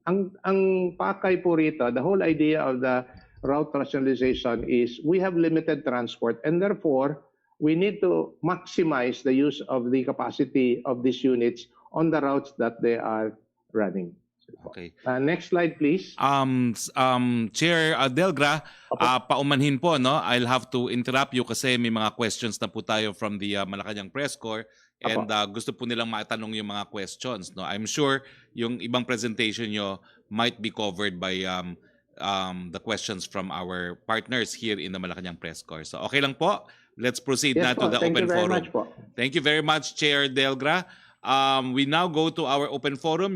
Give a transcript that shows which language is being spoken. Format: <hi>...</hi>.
<tl>Ang pakay po rito,</tl> <en>the whole idea of the route rationalization is we have limited transport and therefore we need to maximize the use of the capacity of these units on the routes that they are running. Okay. Next slide, please.</en> <tl>Chair Delgra, paumanhin po, no?</tl> <en>I'll have to interrupt you</en> <tl>kasi may mga questions na po tayo</tl> <en>from the Malacañang Press Corps.</en> <tl>And gusto po nilang matanong yung mga questions, no?</tl> <en>I'm sure</en> <tl>yung ibang presentation nyo</tl> <en>might be covered by the questions from our partners here in the Malacañang Press Corps.</en> <tl>So okay lang po.</tl> <en>Let's proceed na to the open forum. Thank you very much, Chair Delgra. We now go to our open forum.</en>